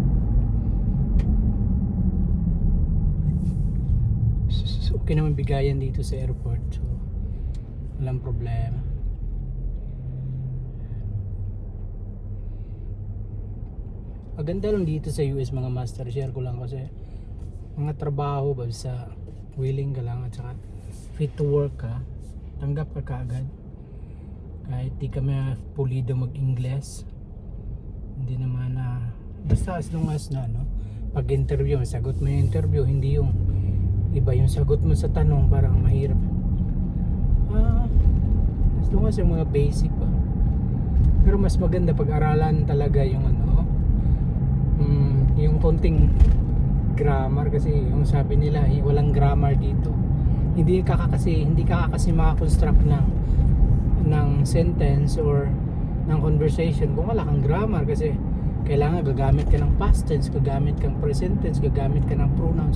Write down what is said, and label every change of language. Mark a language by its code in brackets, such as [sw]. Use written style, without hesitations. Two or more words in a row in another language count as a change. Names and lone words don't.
[tl] So, okay naman bigayan dito sa airport, so walang problema. Maganda lang dito sa US, mga master, share ko lang kasi mga trabaho basta willing ka lang at saka [en] fit to work [tl] ka, tanggap ka kaagad kahit di ka pulido mag-Ingles. Hindi naman na basta [en] as long as [tl] na, no, pag interview, sagot mo yung interview, hindi yung iba yung sagot mo sa tanong, parang mahirap. [en] As long as [tl] yung mga basic pa. Pero mas maganda pag-aralan talaga yung ano, yung konting grammar, kasi yung sabi nila walang grammar dito. Hindi ka kasi makakonstruct ng sentence or ng conversation kung wala kang grammar, kasi kailangan gagamit ka ng [en] past tense, [tl] gagamit kang [en] present tense, [tl] gagamit ka ng pronouns.